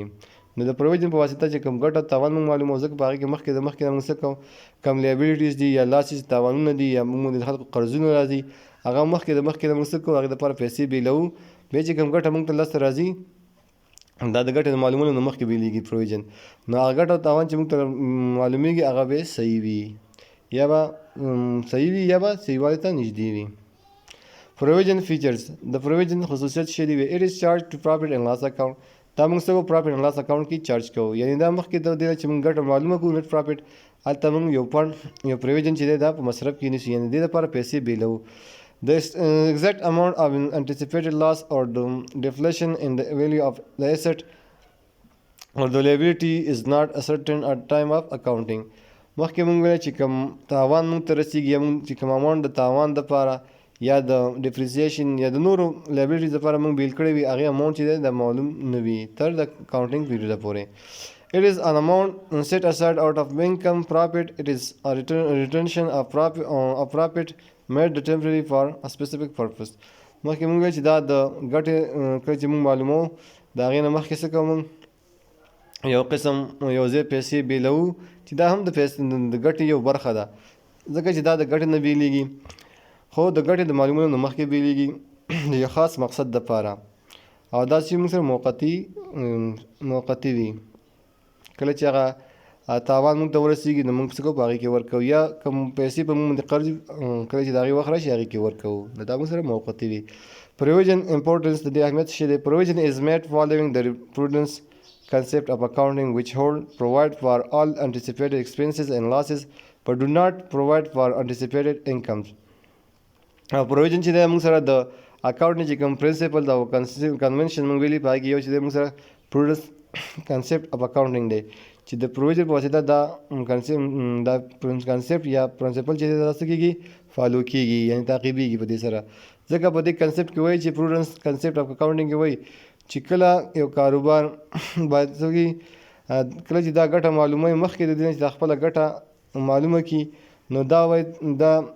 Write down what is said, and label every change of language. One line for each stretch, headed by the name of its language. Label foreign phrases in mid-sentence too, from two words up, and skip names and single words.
Pashto: نو د پروویژن په واسطه چې کوم ګټه او تاوان موږ معلوموو، ځکه په هغې کې مخکې نه موږ څه کوو کوم لایبیلیټیز دي یا لاسز تاوانونه دي یا موږ د خلکو قرضونه راځي هغه مخکې نه موږ څه کوو هغې دپاره پیسې بیلوو، بیا چې کوم ګټه موږ ته لاسته راځي دا د ګټې د معلومولو نه مخکې بیلیږي پروویژن، نو هغه ګټه او تاوان چې موږ ته معلومیږي هغه به صحیح وي یا به صحیح والي ته نږدې وي.
English: Provision features. The provision
Pashto: خصوصیت څه دي؟
English: It is charged to profit and loss account.
Pashto: دا موږ څه کوو
English: profit and loss account
Pashto: کې چارج کوو. یعنې دا مخکې د دې چې موږ ګټه معلومه کړو
English: net profit
Pashto: هلته موږ یو فنډ یو پروویژن چې دی دا په مصرف کې نیسو یعنې دې لپاره پیسې بیلوو.
English: The exact amount of anticipated loss or deflation in the value of the asset or the liability is not ascertained at time of accounting.
Pashto: مخکې موږ ویل چې کوم تاوان موږ ته رسیږي یا موږ چې کوم اماونټ د تاوان دپاره یا د ډیپریسیشن یا د نورو لایبلیټیز دپاره موږ بیل کړی وي هغې اماونټ چې دی دا معلوم نه وي تر د
English: accounting period
Pashto: پورې.
English: It is an amount set aside out of income profit. It is a retention of profit made temporarily for a specific purpose.
Pashto: مخکې موږ ویل چې دا د ګټې کله چې موږ معلوموو د هغې نه مخکې څه کوو موږ یو قسم یو ځای پیسې بیلوو چې دا هم د ګټې یو برخه ده ځکه چې دا د ګټې نه بیلیږي خو د ګټې د معلومولو نه مخکې بیلیږي د یو خاص مقصد دپاره او دا چې موږ سره موقتي وي. کله چې هغه تاوان موږ ته ورسیږي نو موږ څه کوو په هغې کې ورکوو یا کوم پیسې په موږ باندې قرض کله چې د هغې وخت راشي هغې کې ورکوو نو دا موږ سره موقتي وي.
English: Provision importance
Pashto: د دې اهمیت څه دی.
English: Provision is made following the prudence concept of accounting which provide for all anticipated expenses and losses but do not provide for anticipated incomes.
Pashto: Provision چې دی موږ سره د اکاونټ چې کوم پرنسپل دا کنونشن موږ ویلي په هغې کې یو چې دی موږ سره
English: prudence concept of accounting
Pashto: دی چې د پروویژن په واسطه دا کنسپټ یا پرنسپل چې دی دا څه کېږي فالو کېږي یعنې تعقیبېږي په دې سره ځکه په دې کنسپټ کې وایي چې
English: prudence concept of accounting
Pashto: کې وایي چې کله یو کاروبار باید څه وکړي کله چې دا ګټه معلومه وي مخکې د دې نه چې دا خپله ګټه معلومه کړي نو دا وایي دا